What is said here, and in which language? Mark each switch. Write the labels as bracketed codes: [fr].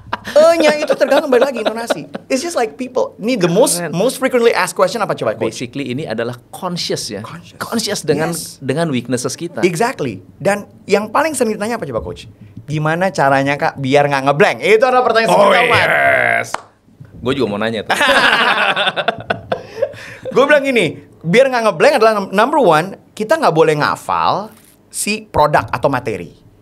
[id] E-nya itu tergantung balik lagi intonasi. [en] It's just like people. [id] Ini [en] the most frequently asked question [id] apa coba, coach? Basically ini adalah conscious ya. Conscious dengan weaknesses kita. [en] Exactly. [id] Dan yang paling sering ditanya apa coba, coach? Gimana caranya kak biar nggak ngeblank? Itu adalah pertanyaan sering yes. Gue juga mau nanya tuh. Gue bilang gini, biar nggak ngeblank adalah [en] number one, [id] kita nggak boleh ngafal si produk atau materi.